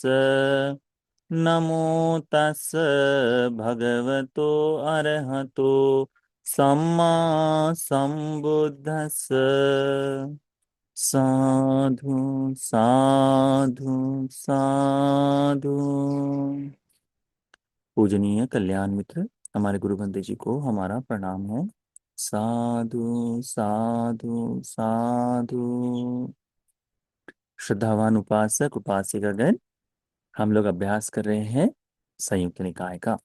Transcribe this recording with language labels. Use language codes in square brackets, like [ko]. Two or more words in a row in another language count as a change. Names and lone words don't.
[pi] नमो तस् भगवतो अरहतो सम्मा सम्बुद्धस्स। साधु साधु साधु। [hi] पूजनीय कल्याण मित्र, हमारे गुरु बंदे जी को हमारा प्रणाम है। [pi] साधु साधु साधु। [hi] श्रद्धावान उपासक उपासिकागण, हम लोग अभ्यास कर रहे हैं संयुक्त निकाय का।